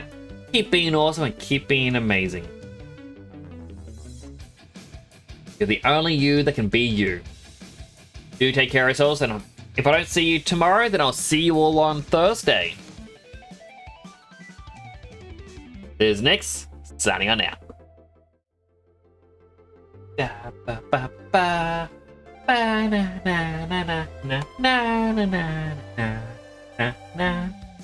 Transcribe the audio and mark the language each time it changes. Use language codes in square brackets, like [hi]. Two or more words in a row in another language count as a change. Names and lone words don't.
[en] Keep being awesome and keep being amazing. You're the only you that can be you. Do take care of yourselves, and if I don't see you tomorrow, then I'll see you all on Thursday. There's Nix, signing on out. Da, ba, ba, ba. Ba, na, na, na, na, na, na, na, na, na, na.